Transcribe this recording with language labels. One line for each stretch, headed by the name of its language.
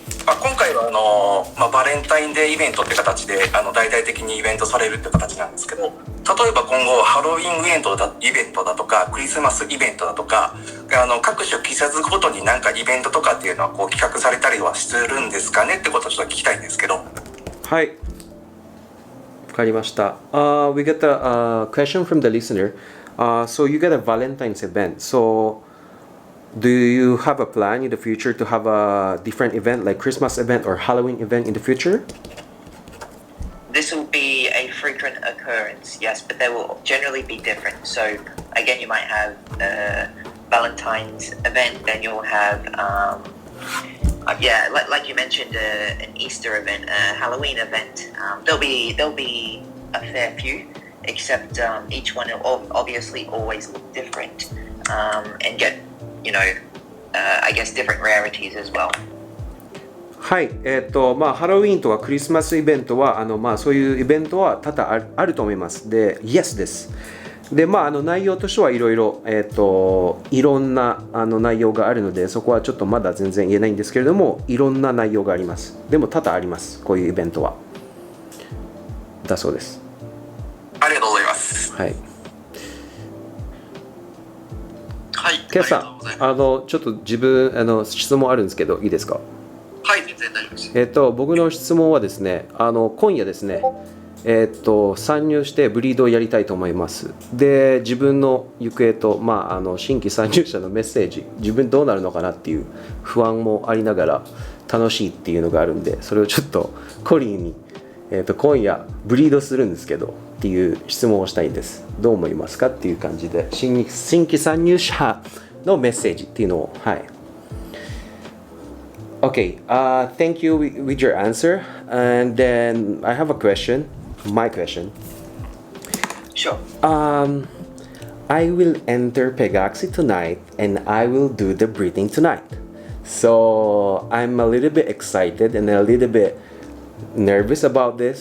Japanese: 今回はバレンタインデーイベントって形で大々的にイベントされるって形なんですけど、例えば今後ハロウィンイベントだとかクリスマスイベントだとか各種季節ごとになんかイベントとかっていうのはこう企画されたりはするんですかねってことをちょっと聞きたいんですけど。はい。わかりました。
English: We got a question from the listener. So you got a Valentine's event. So do you have a plan in the future to have a different event like Christmas event or Halloween event in the future? This will be a frequent occurrence, yes, but they will generally be different. So again, you might have a Valentine's event, then you'll have, like you mentioned, an Easter event, a Halloween event. There'll be a fair few, except each one will obviously always look different and get, I guess different rarities as well.
Japanese: はい。ハロウィーンとかクリスマスイベントはそういうイベントは多々あると思います。で、Yes です。で、内容としてはいろいろいろんな内容があるので、そこはちょっとまだ全然言えないんですけれども、いろんな内容があります。でも多々あります。こういうイベントは。だそうです。ありがとうございます。はい。はい。ケイさん、ちょっと自分質問あるんですけど、いいですか？はい、全然大丈夫です。僕の質問はですね、今夜ですね、参入してブリードをやりたいと思います。で、自分の行方と、新規参入者のメッセージ、自分どうなるのかなっていう不安もありながら楽しいっていうのがあるんで、それをちょっとコリーに、今夜ブリードするんですけどっていう質問をしたいんです。どう思いますかっていう感じで、新規参入者のメッセージっていうのを、はい。
English: Okay, thank you with your answer. And then I have a question, my question. Sure. I will enter Pegaxy tonight and I will do the breathing tonight. So I'm a little bit excited and a little bit nervous about this.